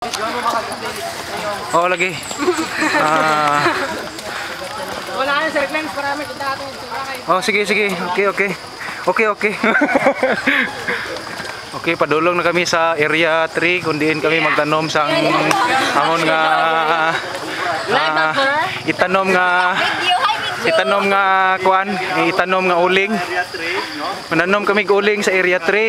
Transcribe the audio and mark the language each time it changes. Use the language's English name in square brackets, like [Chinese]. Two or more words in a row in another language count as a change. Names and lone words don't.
[Hiligaynon] Oh, lagi. Wala na sir Clems, marami kita atin. Oh, sige. Okay. Okay, padulong na kami sa area 3 kung diin kami magtanom sang amon nga itanom nga kuan, itanom nga uling. Mananom kami uling sa area 3.